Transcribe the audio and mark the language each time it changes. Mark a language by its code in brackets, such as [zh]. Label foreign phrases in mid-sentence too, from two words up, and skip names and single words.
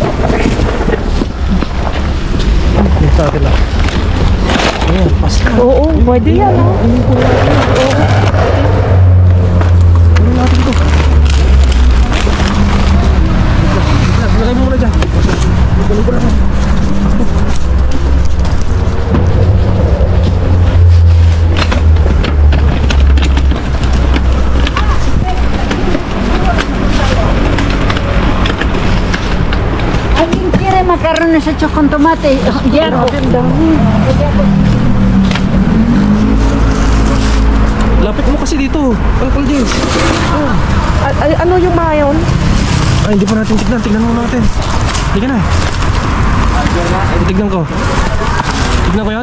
[tl] Dito sa atin lang. Ayan, pasta. Oo, pwede yan. Lagay mo muna dyan. Gulo ko lang. [es] Alguien quiere macarrones hechos con tomate. [tl] Ya. Lapit mo kasi dito. Kalkal Jess. Ano yung mga yun? Ay, hindi pa natin tignan. Tignan muna natin. Tignan na. Tignan ko. Tignan ko yan.